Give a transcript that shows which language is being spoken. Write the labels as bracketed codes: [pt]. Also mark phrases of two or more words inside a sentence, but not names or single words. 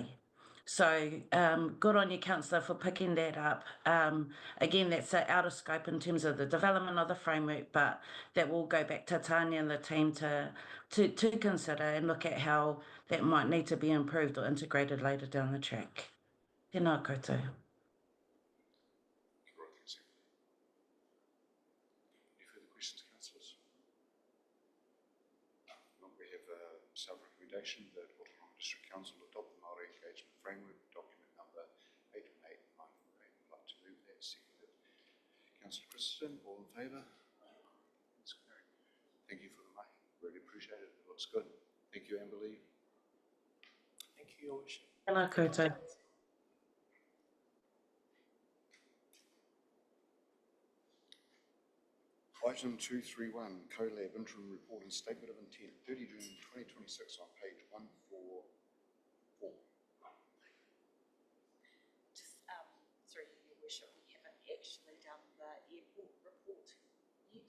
[en] So good on you, Councillor, for picking that up. Again, that's out of scope in terms of the development of the framework, but that will go back to Tanya and the team to consider and look at how that might need to be improved or integrated later down the track. [mi] Tēnā koutou. [en] Questions, councillors? We have a self-recommendation that Ōtorohanga District Council adopt the Māori Engagement Framework, document number 818-948. I'd like to move that. Seconded. Councillor Christensen, all in favour? That's carried. Thank you for the mic. Really appreciate it. It looks good. Thank you, Amber Lee. Thank you, Your Worship. [mi] Tēnā koutou. [en] Item 231, CoLab Interim Report and Statement of Intent, 30 June 2026 on page 144. Just through Your Worship, we haven't actually done the airport report yet.